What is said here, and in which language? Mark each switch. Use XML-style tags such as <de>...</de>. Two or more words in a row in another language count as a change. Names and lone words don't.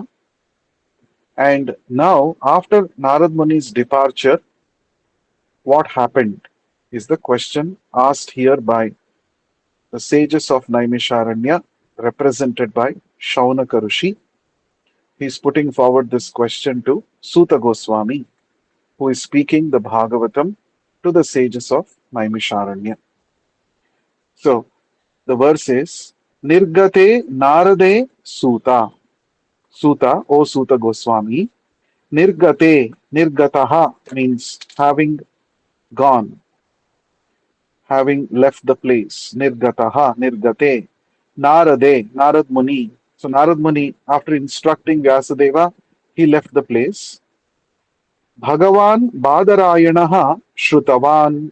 <en>And now, after Narad Muni's departure, what happened is the question asked here by the sages of Naimisharanya, represented by Shaunaka Rishi. He is putting forward this question to Suta Goswami, who is speaking the Bhagavatam to the sages of Naimisharanya. So the verse is</en> <sa>निर्गते नारदे सूत.</sa> <en>Suta, O Suta Goswami.</en> <sa>निर्गते, निर्गतः</sa> <en>means having gone, having left the place.</en> <sa>निर्गतः, निर्गते। नारदे, नारद मुनि.</sa> <en>So Narad Muni, after instructing Vyasadeva, he left the place.</en> <sa>भगवान् बादरायणः श्रुतवान्.</sa>